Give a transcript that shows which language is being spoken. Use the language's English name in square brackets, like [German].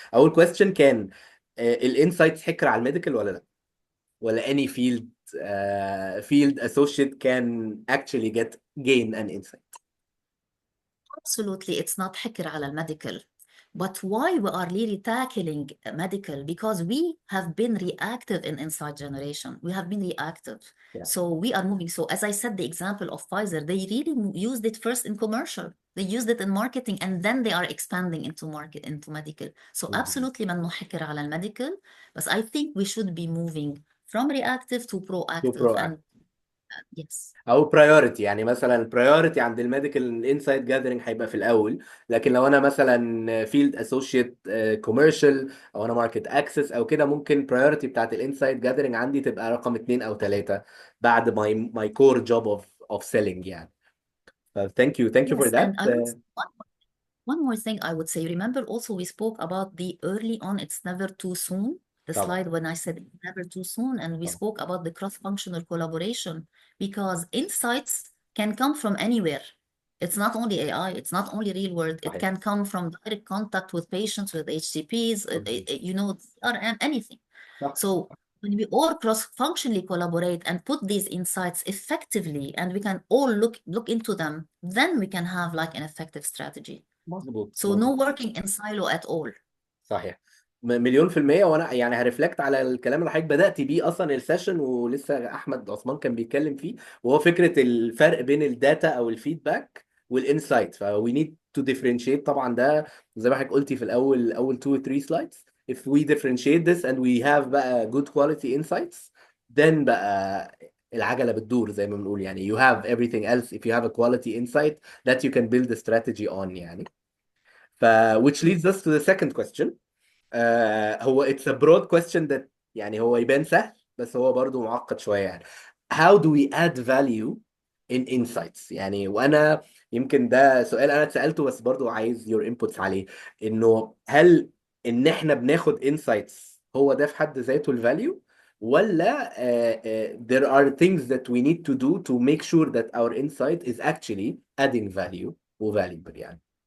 [Arabic] اول كويستشن كان الانسايتس حكر على الميديكال ولا لا، ولا [English] any field field associate can actually gain an insight. Absolutely, it's not [Arabic] حكر على المedical. [English] But why we are really tackling medical? Because we have been reactive in insight generation. We have been reactive. Yeah. So we are moving. So as I said, the example of Pfizer, they really used it first in commercial. They used it in marketing, and then they are expanding into market, into medical. So absolutely [Arabic] ما نحكر على المedical. [English] But I think we should be moving from reactive to To proactive. proactive. And yes. [Arabic] او برايورتي، يعني مثلا البرايورتي عند الميديكال الانسايت جاذرنج هيبقى في الاول، لكن لو انا مثلا فيلد اسوشيت كوميرشال او انا ماركت اكسس او كده، ممكن برايورتي بتاعت الانسايت جاذرنج عندي تبقى رقم 2 او 3 بعد [English] my core job of selling [Arabic] يعني. [English] Thank you for Yes, that. and I would one more thing I would say. Remember also we spoke about the early on, it's never too soon. The [Arabic] طبعا [English] slide when I said it's never too soon, and we [Arabic] طبعا [English] spoke about the cross-functional collaboration because insights can come from anywhere. It's not only AI, it's not only real world. It [Arabic] صحيح. [English] can come from direct contact with patients, with HCPs, you know, CRM, anything. [Arabic] صح. [English] So when we all cross-functionally collaborate and put these insights effectively, and we can all look into them, then we can have like an effective strategy. [Arabic] مظبوط [English] So no working in silo at all. [Arabic] صحيح. مليون في المية. وانا يعني هرفلكت على الكلام اللي حضرتك بدأت بيه اصلا السيشن، ولسه احمد عثمان كان بيتكلم فيه، وهو فكرة الفرق بين الداتا او الفيدباك والانسايت. [English] فوي need to differentiate [Arabic] طبعا، ده زي ما حضرتك قلتي في اول 2 3 سلايدز. [English] if we differentiate this and we have [Arabic] بقى [English] good quality insights, then [Arabic] بقى العجلة بتدور زي ما بنقول يعني. [English] you have everything else if you have a quality insight that you can build a strategy on [Arabic] يعني. [English] which leads us to the second question. [Arabic] هو [English] it's a broad question that [Arabic] يعني هو يبان سهل بس هو برضو معقد شوية يعني. [English] how do we add value in insights [Arabic] يعني؟ وانا يمكن ده سؤال انا اتسألته بس برضو عايز [English] your inputs [Arabic] عليه، انه هل ان احنا بناخد [English] insights [Arabic] هو ده في حد ذاته الفاليو، ولا [English] there are things that we need to do to make sure that our insight is actually adding value و valuable [Arabic] يعني.